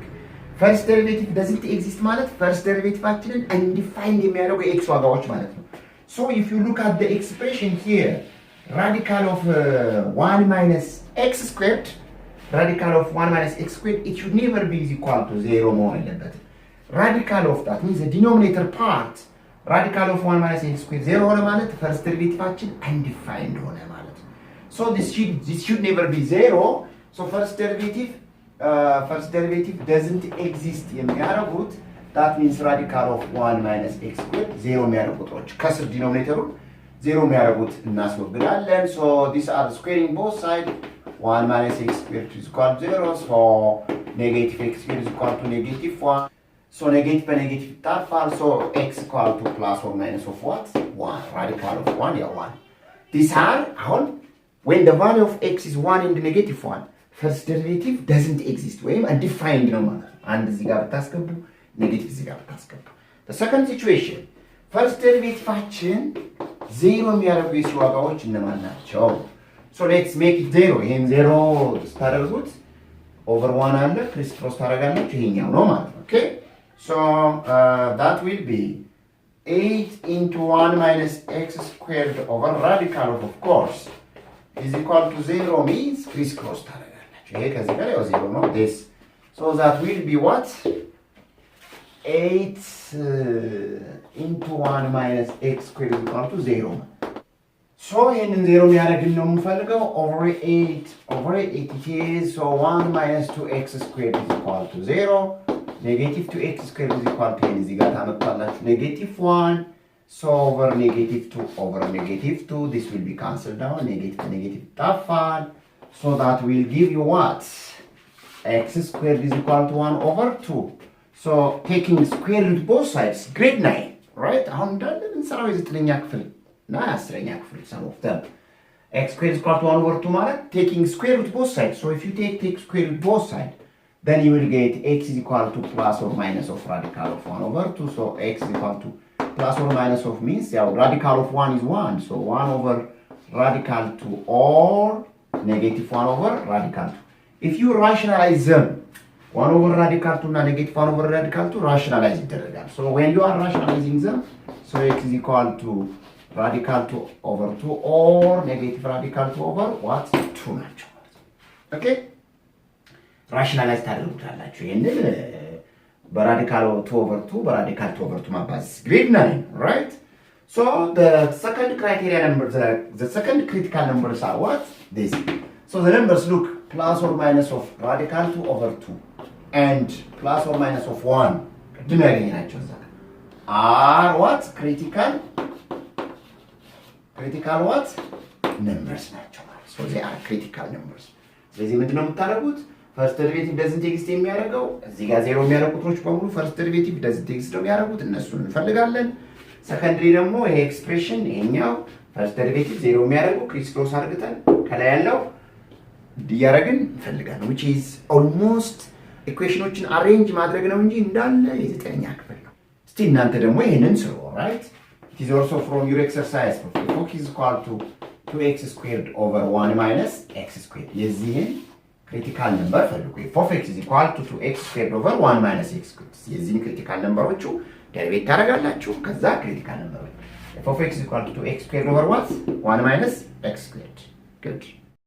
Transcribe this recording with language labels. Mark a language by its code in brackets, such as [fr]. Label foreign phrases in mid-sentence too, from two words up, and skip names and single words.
[en] First derivative doesn't exist ማለት first derivative undefined [am] የሚያደርጉ x ዋጋዎች ማለት ነው. [en] So if you look at the expression here, radical of 1 minus x squared, radical of 1 minus x squared, it should never be equal to 0 [am] መሆን የለበትም. [en] Radical of that means the denominator part, radical of 1 minus x squared 0 [am] ሆነ ማለት [en] first derivative undefined [am] ሆነ ማለት ነው. [en] So this should never be 0. So first derivative doesn't exist የሚያደርጉት that means radical of 1 minus x squared 0 [am] የሚያደርጉ ቁጥሮች ከስር ዲኖሚኔተሩ 0 የሚያደርጉት እናስወግዳለን. [en] So these are squaring both sides. 1 minus x squared is equal to 0. So negative x squared is equal to negative 1. So negative by negative ይጣፋል. So x equal to plus or minus of what? 1. Radical of 1 yeah 1. These are አሁን when the value of x is 1 and negative 1, first derivative doesn't exist. [am] ወይም undefined ነው ማለት ነው. አንድ እዚህ ጋር ብታስገቡ negative እዚህ ጋር ብታስገቡ. [en] The second situation, first derivative 0 [am] የሚያደርጉ የሲ ዋጋዎች እነማን ናቸው? [en] So let's make it 0. [am] ይሄን 0 ስታደርጉት over 1 አለ ክሪስ ክሮስ ታደርጋላችሁ ይሄኛው ነው ማለት ነው. [en] Okay? So that will be 8 into 1 minus x squared over radical of course is equal to 0 means crisscross [am] ታደርጋላችሁ ይሄ ከዚህ ጋር ያው 0 ነው [en] this. So that will be what 8 into 1 minus x squared is equal to 0. [am] So ይሄንን 0 የሚያደርግልን ነው የምንፈልገው [en] over 8 it is. So 1 minus 2x squared is equal to 0. Negative 2x squared is equal to [am] እዚህ ጋር ታመጣላችሁ [en] negative 1. So over negative 2 over negative 2, this will be cancelled down. Negative tafan. So that will give you what? X squared is equal to 1 over 2. So taking square root both sides, grade 9, right? [am] አሁን እንዳለ እንሰራው የዘጠነኛ ክፍል እና የአስረኛ ክፍል [en] some of them. X squared is equal to 1 over 2 ማለት taking square root both sides. So if you take square root both sides, then you will get x is equal to plus or minus of radical of 1 over 2. So x is equal to plus or minus of means yeah, radical of 1 is 1. So 1 over radical 2 or negative 1 over radical 2. If you rationalize them, 1 over radical 2 and negative 1 over radical 2 rationalize it. So when you are rationalizing them, so x is equal to radical 2 over 2 or negative radical 2 over what? [am] 2 ናቸው. Okay? Rationalize ታደርጉታላችሁ. [en] ይሄንን radical 2 over 2 radical 2 over 2 ማባዛት grade 9, right? So the second criteria number, the second critical numbers are what? This. So the numbers look plus or minus of radical 2 over 2 and plus or minus of 1 [am] ቅድም ያገኘናቸው እዛ [en] are what? Critical what? [am] Numbers ናቸው ማለት. [en] So they are critical numbers. [am] ስለዚህ ምንድነው የምታደርጉት? [en] First derivative doesn't exist [am] የሚያደርገው እዚህ ጋር 0 የሚያደርጉ ቁጥሮች በሙሉ [en] first derivative doesn't exist [am] ነው የሚያደርጉት እነሱን እንፈልጋለን። Secondary ደግሞ ይሄ ኤክስፕሬሽን ይሄኛው [en] first derivative [am] 0 የሚያደርጉ ክሪስ ክሮስ አድርገን ከላይ ያለው እንዲያረግን እንፈልጋለን. [en] which is almost [am] ኢኩዌሽኖችን አሬንጅ ማድረግ ነው እንጂ እንዳለ የዘጠነኛ ክፍል ነው. እስቲ እናንተ ደግሞ ይሄንን ስሩ. right? [en] It is also from your exercise. F is equal to 2x squared over 1 minus x squared. የዚህን critical number ፈልጉ if of x is equal to 2x squared over 1 minus x squared የዚህን critical numberዎቹ derivate [am] ታደርጋላችሁ ከዛ [en] critical number if of x is equal to 2x squared over what 1 minus x squared good